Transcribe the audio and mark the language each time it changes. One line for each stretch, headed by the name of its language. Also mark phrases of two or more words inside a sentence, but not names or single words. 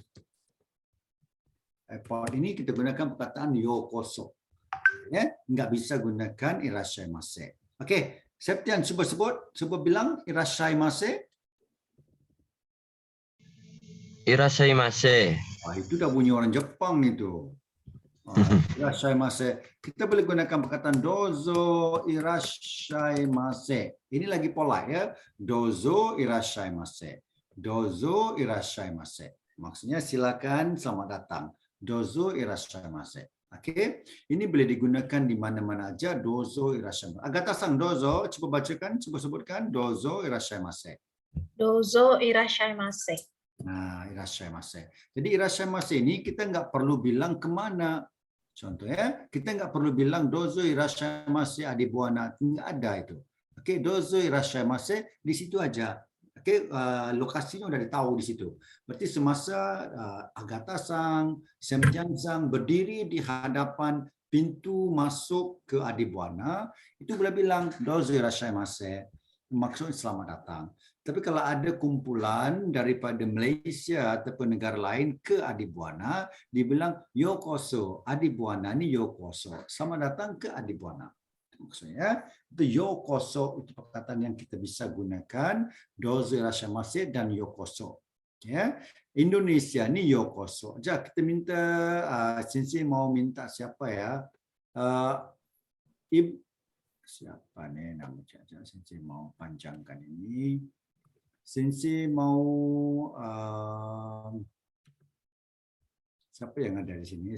Indonesian: Airport ini kita gunakan perkataan Yokoso. Ya, nggak bisa gunakan irashaimase. Oke, Septian coba bilang irashaimase. Irashaimase. Itu udah bunyi orang Jepang itu. Irashaimase. Kita boleh gunakan perkataan
Japanese: どうぞいらっしゃいませ.
Indonesian: Ini lagi pola ya.
Japanese: どうぞいらっしゃいませ。どうぞいらっしゃいませ.
Indonesian: Maksudnya silakan, selamat datang.
Japanese: どうぞいらっしゃいませ.
Indonesian: Oke. Ini boleh digunakan di mana-mana aja.
Japanese: どうぞいらっしゃいませ。アガタさん、どうぞ.
Indonesian: Coba bacakan, coba sebutkan.
Japanese: どうぞいらっしゃいませ. どうぞいらっしゃいませ.
Indonesian: Nah, irashaimase. Jadi irashaimase ini kita nggak perlu bilang kemana. Contohnya, kita nggak perlu bilang
Japanese: どうぞいらっしゃいませ
Indonesian: adibuana. Nggak ada itu. Oke,
Japanese: どうぞいらっしゃいませ
Indonesian: di situ aja. Oke, lokasinya udah ditahu di situ. Berarti semasa Agata-san, Septian-san berdiri di hadapan pintu masuk ke Adibuana, itu boleh bilang
Japanese: どうぞいらっしゃいませ.
Indonesian: Maksudnya selamat datang. Tapi kalau ada kumpulan daripada Malaysia ataupun negara lain ke Adibuana, dibilang Yokoso. Adibuana ini Yokoso. Selamat datang ke Adibuana. Maksudnya itu Yokoso, itu perkataan yang kita bisa gunakan.
Japanese: どうぞいらっしゃいませ dan Yokoso.
Indonesian: Ya, Indonesia ini Yokoso. Jadi kita minta, Sensei mau minta siapa ya? Siapa nih namanya? Sensei mau panjangkan ini. Sensei mau siapa yang ada di sini?